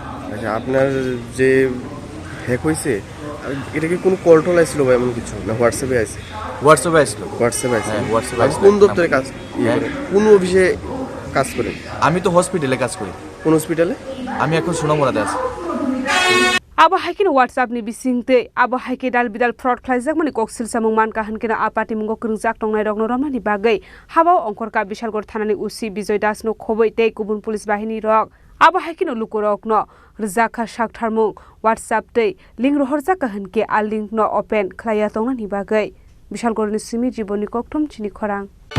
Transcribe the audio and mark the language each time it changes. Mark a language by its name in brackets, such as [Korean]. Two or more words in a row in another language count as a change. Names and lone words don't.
[Bangla] আচ্ছা, আপনার যে হ্যাক হয়েছে এটা কি কোনো কল টল আসছিল বা এমন কিছু না হোয়াটসঅ্যাপে আসছে? হোয়াটসঅ্যাপে আসছিল। হোয়াটসঅ্যাপে আসছে? হ্যাঁ, হোয়াটসঅ্যাপে আসছে। কোন দপ্তরে কাজ করেন? কোন অফিসে কাজ করেন? আমি তো হসপিটালে কাজ করি। কোন হসপিটালে? আমি এখন সোনামুড়াতে আছি। [Kok Borok] Hakin WhatsApp ni Bisngtwi hakin dalbidal fraud Khlaijakmani Koksilsamung manka hankena Patimung Khorang tongnai rokno ramani bagai habao Wngkhorjak Bishalgarh thanani usi Bijoy Das no khoboi tei kubun police bahini rok hakin lukorok no Rwkha saktharmung WhatsApp tei link rohorjak hanke a link no open khlaiya tongnani bagai Bishalgarh ni simi jiboni kokthom Chini Khorang